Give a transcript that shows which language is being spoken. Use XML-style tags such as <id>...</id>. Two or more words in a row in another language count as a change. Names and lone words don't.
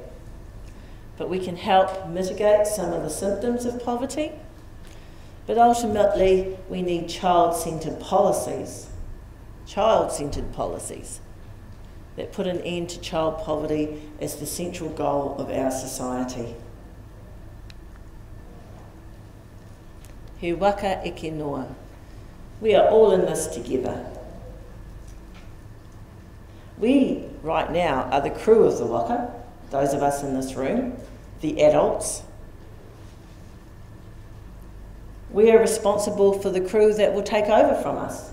<en>But we can help mitigate some of the symptoms of poverty. But ultimately, we need child-centred policies that put an end to child poverty as the central goal of our society.</en> <mi>He waka eke noa.</mi> <en>We are all in this together. We, right now, are the crew of the waka, those of us in this room, the adults. We are responsible for the crew that will take over from us.</en>